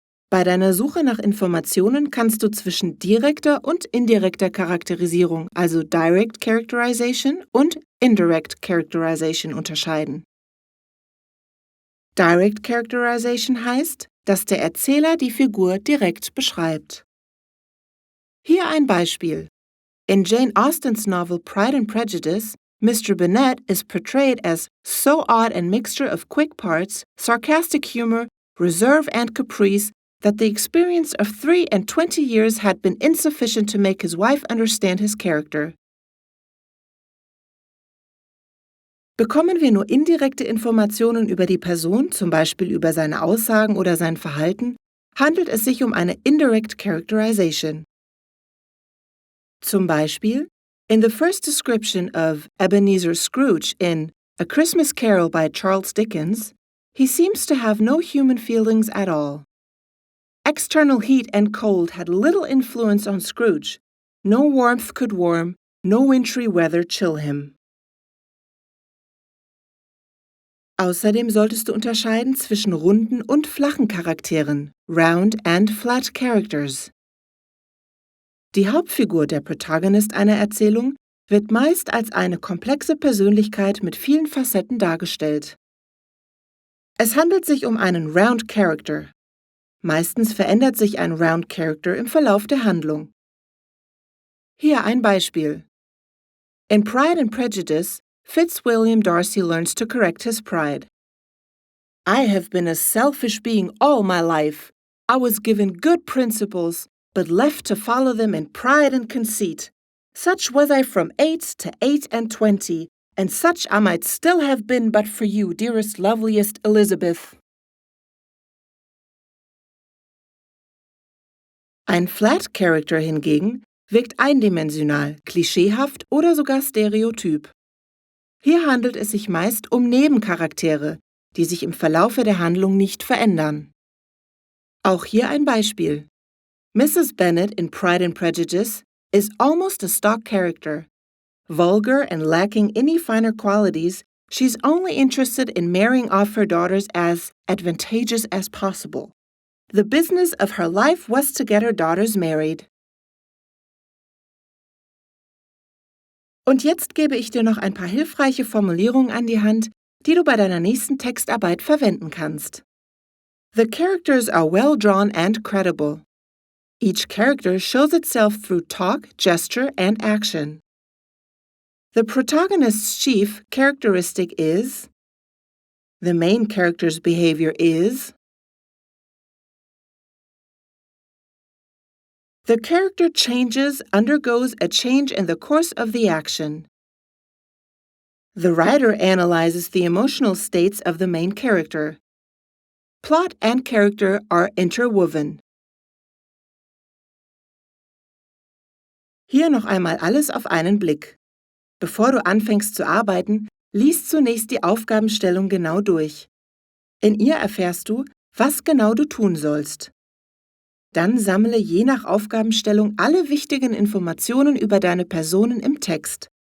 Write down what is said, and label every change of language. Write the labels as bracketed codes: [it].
[de] Bei deiner Suche nach Informationen kannst du zwischen direkter und indirekter Charakterisierung, also Direct Characterization und Indirect Characterization unterscheiden. Direct Characterization heißt, dass der Erzähler die Figur direkt beschreibt. Hier ein Beispiel. [en] In Jane Austen's novel Pride and Prejudice, Mr. Bennet is portrayed as so odd and mixture of quick parts, sarcastic humor, reserve and caprice that the experience of 23 years had been insufficient to make his wife understand his character. [de] Bekommen wir nur indirekte Informationen über die Person, zum Beispiel über seine Aussagen oder sein Verhalten, handelt es sich um eine Indirect Characterization. Zum Beispiel, [en] in the first description of Ebenezer Scrooge in A Christmas Carol by Charles Dickens, he seems to have no human feelings at all. External heat and cold had little influence on Scrooge. No warmth could warm, no wintry weather chill him. [de] Außerdem solltest du unterscheiden zwischen runden und flachen Charakteren, round and flat characters. Die Hauptfigur, der Protagonist einer Erzählung, wird meist als eine komplexe Persönlichkeit mit vielen Facetten dargestellt. Es handelt sich um einen Round Character. Meistens verändert sich ein Round Character im Verlauf der Handlung. Hier ein Beispiel. [en] In Pride and Prejudice, Fitzwilliam Darcy learns to correct his pride. I have been a selfish being all my life. I was given good principles, but left to follow them in pride and conceit. Such was I from 8 to 28, and such I might still have been but for you, dearest, loveliest Elizabeth. [de] Ein Flat Character hingegen wirkt eindimensional, klischeehaft oder sogar stereotyp. Hier handelt es sich meist um Nebencharaktere, die sich im Verlaufe der Handlung nicht verändern. Auch hier ein Beispiel. Mrs. [en] Bennet in Pride and Prejudice is almost a stock character. Vulgar and lacking any finer qualities, she's only interested in marrying off her daughters as advantageous as possible. The business of her life was to get her daughters married. [de] Und jetzt gebe ich dir noch ein paar hilfreiche Formulierungen an die Hand, die du bei deiner nächsten Textarbeit verwenden kannst. [en] The characters are well drawn and credible. Each character shows itself through talk, gesture, and action. The protagonist's chief characteristic is. The main character's behavior is. The character undergoes a change in the course of the action. The writer analyzes the emotional states of the main character. Plot and character are interwoven. [de] Hier noch einmal alles auf einen Blick. Bevor du anfängst zu arbeiten, lies zunächst die Aufgabenstellung genau durch. In ihr erfährst du, was genau du tun sollst. Dann sammle je nach Aufgabenstellung alle wichtigen Informationen über deine Personen im Text.